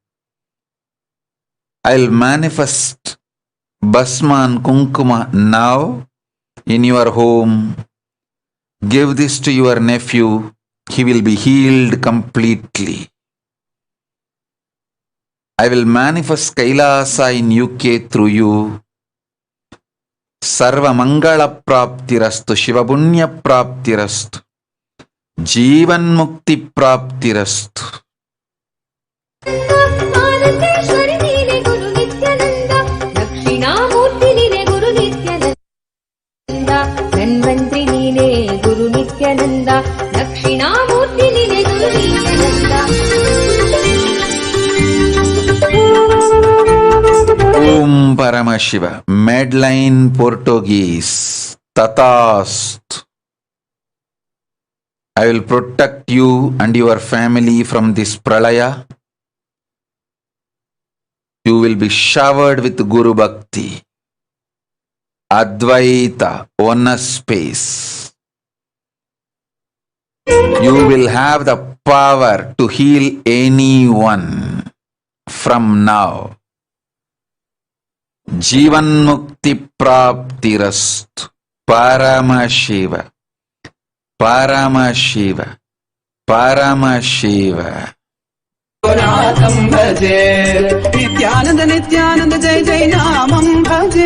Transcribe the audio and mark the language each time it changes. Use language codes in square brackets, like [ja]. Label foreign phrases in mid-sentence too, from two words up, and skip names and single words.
[en] I'll manifest Basma and Kunkuma now in your home. Give this to your nephew. He will be healed completely. I will manifest Kailasa in UK through you. [sa] सर्व मङ्गल प्राप्तिरस्तु, शिव पुण्य प्राप्तिरस्तु, जीवन मुक्ति प्राप्तिरस्तु. [kn] ಆನಂದೇಶ್ವರಿ ನೀನೆ ಗುರು ನಿತ್ಯಾನಂದ, ದಕ್ಷಿಣಾಮೂರ್ತಿ ನೀನೆ ಗುರು ನಿತ್ಯಾನಂದ. ಧನ್ವಂತ್ರಿ ನೀನೆ ಗುರು ನಿತ್ಯಾನಂದ, ದಕ್ಷಿಣಾಮೂರ್ತಿ ನೀನೆ ಗುರು ನಿತ್ಯಾನಂದ. [en] Om Paramashiva. Medline Portuguese. Tathastu. I will protect you and your family from this pralaya. You will be showered with [sa] गुरु भक्ति, [en] Advaita, oneness space. You will have the power to heal anyone from now. [sa] जीवन मुक्ति प्राप्तिरस्तु. [en] Paramashiva. Paramashiva. Paramashiva. [sa] नाथं भजे नित्यानंद नित्यानंद जय जय नामं भजे.